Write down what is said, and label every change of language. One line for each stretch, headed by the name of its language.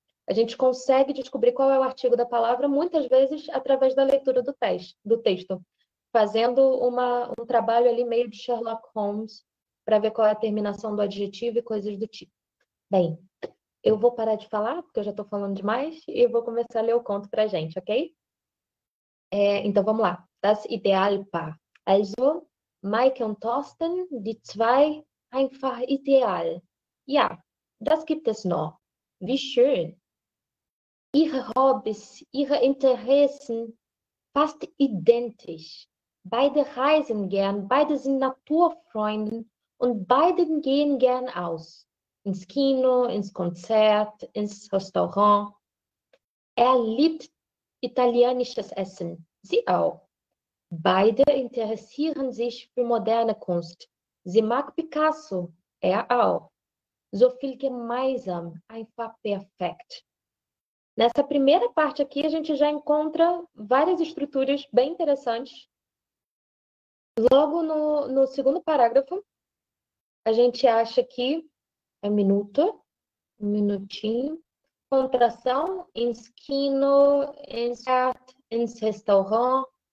Portuguese: A gente consegue descobrir qual é o artigo da palavra, muitas vezes, através da leitura do texto, fazendo um trabalho ali meio de Sherlock Holmes, para ver qual é a terminação do adjetivo e coisas do tipo. Bem, eu vou parar de falar, porque eu já estou falando demais, e vou começar a ler o conto para a gente, ok? Então, vamos lá.
German: Das Idealpaar. Also, Maike und Thorsten, die zwei einfach ideal. Ja, das gibt es noch. wie schön. Ihre Hobbys, ihre Interessen fast identisch. Beide reisen gern, beide sind Naturfreunde und beide gehen gern aus. Ins Kino, ins Konzert, ins Restaurant. Er liebt italienisches Essen, sie auch. Beide interessieren sich für moderne Kunst. Sie mag Picasso, er auch. So viel gemeinsam, einfach perfekt.
Portuguese: Nessa primeira parte aqui, a gente já encontra várias estruturas bem interessantes. Logo no segundo parágrafo, a gente acha que é minuto, um minutinho, contração,
German: ins Kino, ins Art, ins Restaurant.